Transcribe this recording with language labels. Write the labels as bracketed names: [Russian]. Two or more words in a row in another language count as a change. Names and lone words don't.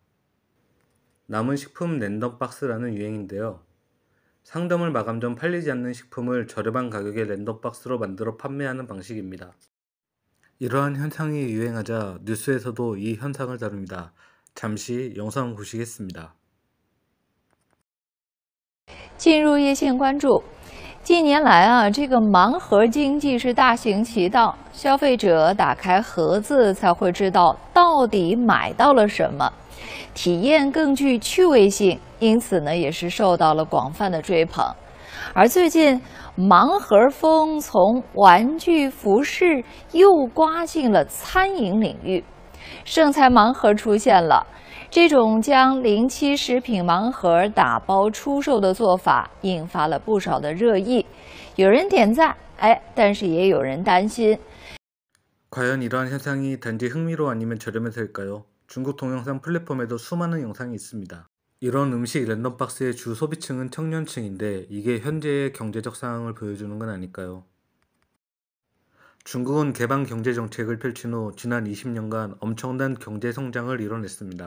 [Korean] 남은 식품 랜덤 박스라는 유행인데요. 상점을 마감 전 팔리지 않는 식품을 저렴한 가격의 랜덤 박스로 만들어 판매하는 방식입니다. 이러한 현상이 유행하자 뉴스에서도 이 현상을 다룹니다. 잠시 영상 보시겠습니다. [Chinese] 进入业线关注，近年来这个盲盒经济是大行其道，消费者打开盒子才会知道到底买到了什么，体验更具趣味性，因此呢也是受到了广泛的追捧。而最近，盲盒风从玩具、服饰又刮进了餐饮领域，剩菜盲盒出现了。这种将07食品盲盒打包出售的做法，引发了不少的热议。有人点赞，但是也有人担心。 [Korean] 과연 이러한 현상이 단지 흥미로 아니면 저렴해서일까요? 중국 동영상 플랫폼에도 수많은 영상이 있습니다. 이런 음식 랜덤박스의 주 소비층은 청년층인데 이게 현재의 경제적 상황을 보여주는 건 아닐까요? 중국은 개방 경제 정책을 펼친 후 지난 20년간 엄청난 경제 성장을 이뤄냈습니다.